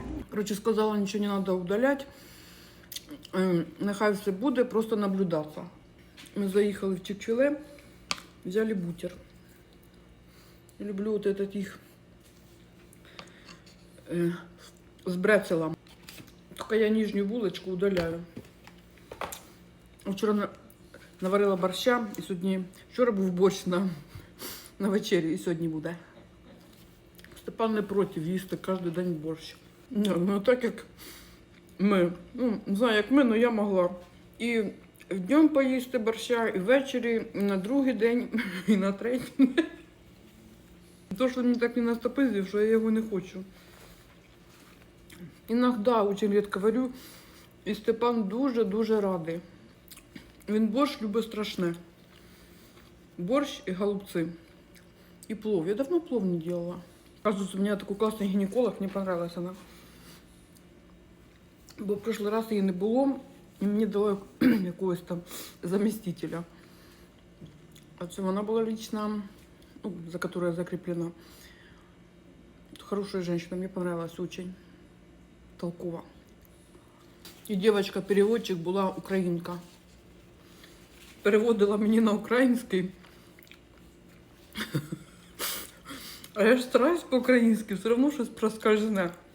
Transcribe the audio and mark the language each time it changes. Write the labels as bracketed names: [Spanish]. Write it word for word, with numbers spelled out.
[Ukrainian] Коротше, сказала, нічого не треба удаляти, нехай все буде, просто наблюдатися. Ми заїхали в Чик-Чиле, взяли бутер. [Russian] Я люблю от этот їх с брецелом. Только я нижнюю булочку удаляю. [Ukrainian] Вчора наварила борща, і сьогодні... Вчора був борщ на, на вечері, і сьогодні буде. Степан не проти їсти кожен день борщ. Не, ну так як ми. Ну, не знаю, як ми, але я могла. І днем поїсти борща, і ввечері, і на другий день, і на третій день. То, що мені так не настопизив, що я його не хочу. [Russian] Іногда, очень [Ukrainian] рідко варю, і Степан дуже-дуже радий. Він борщ любить страшне. Борщ і голубці. І плов. Я давно плов [Russian] не делала. Кажется, [Ukrainian] у мене такий класний гінеколог, мені понравилась вона. Бо в прошлий раз її не було, і мені дали якогось там заместителя. А це вона була лично, ну, за которую я закріплена. [Russian] Хорошая женщина, мені понравилась очень. [Ukrainian] Толкова. І дівчинка-переводчик була українка. Переводила мені на український. А я ж стараюсь по-українськи, все одно щось проскользне.